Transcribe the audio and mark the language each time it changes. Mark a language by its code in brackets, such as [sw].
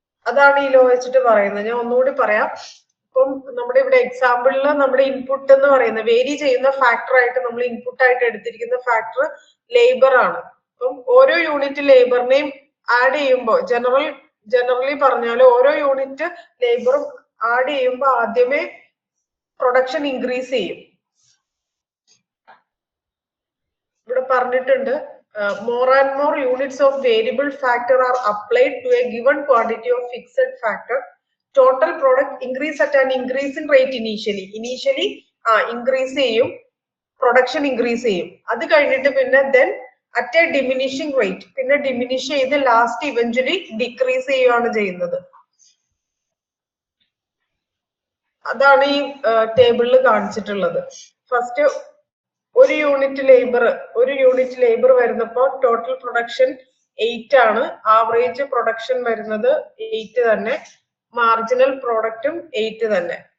[ml] അതാണ് ഈ ലോ വെച്ചിട്ട് പറയുന്നത്. ഞാൻ ഒന്നുകൂടി പറയാം. ഇപ്പം നമ്മുടെ ഇവിടെ എക്സാമ്പിളിൽ നമ്മുടെ ഇൻപുട്ട് എന്ന് പറയുന്നത്, വേരി ചെയ്യുന്ന ഫാക്ടർ ആയിട്ട് നമ്മൾ ഇൻപുട്ട് ആയിട്ട് എടുത്തിരിക്കുന്ന ഫാക്ടർ ലേബർ ആണ്. അപ്പം ഓരോ യൂണിറ്റ് ലേബറിനെയും ആഡ് ചെയ്യുമ്പോൾ, ജനറലി പറഞ്ഞാൽ ഓരോ യൂണിറ്റ് ലേബറും ആഡ് ചെയ്യുമ്പോൾ ആദ്യമേ പ്രൊഡക്ഷൻ ഇൻക്രീസ് ചെയ്യും. ഇവിടെ പറഞ്ഞിട്ടുണ്ട്, [en] more and more units of variable factor are applied to a given quantity of fixed factor. Total product increase at an increasing rate initially increase [ml] ചെയ്യും, production increase ചെയ്യും. അത് കഴിഞ്ഞിട്ട് പിന്നെ [en] then at a diminishing rate, [ml] പിന്നെ diminish ചെയ്ത് last eventually decrease ചെയ്യുകയാണ് ചെയ്യുന്നത്. അതാണ് ഈ ടേബിളിൽ കാണിച്ചിട്ടുള്ളത്. ഫസ്റ്റ് ഒരു യൂണിറ്റ് ലേബർ വരുന്നപ്പോൾ ടോട്ടൽ പ്രൊഡക്ഷൻ 8 ആണ്, ആവറേജ് പ്രൊഡക്ഷൻ വരുന്നത് 8 തന്നെ, മാർജിനൽ പ്രോഡക്റ്റും 8 തന്നെ.